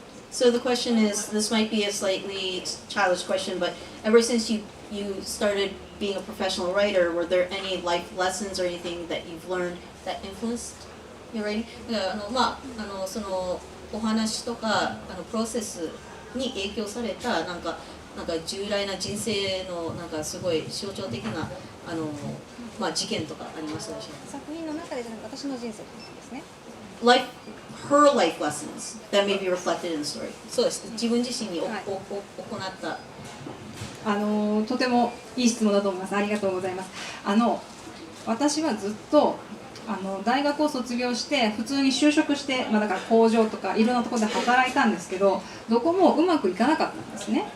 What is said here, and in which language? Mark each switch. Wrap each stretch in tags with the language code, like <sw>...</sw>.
<en>So the question is, this might be a slightly childish question, but ever since you started being a professional writer, were there any life lessons or anything that you've learned that influenced your writing?</en> <ja>そのお話とかプロセスに影響されたなんか重大な人生のなんかすごい象徴的な事件とかありましたでしょうか。作品の中でじゃなく私の人生ですね。</ja> <en>Her life lessons that may be reflected in the story.</en> <ja>そうです。自分自身に行ったとてもいい質問だと思います。ありがとうございます。私はずっと大学を卒業して普通に就職して、だから工場とかいろんなところで働いたんですけど、どこもうまくいかなかったんですね。</ja>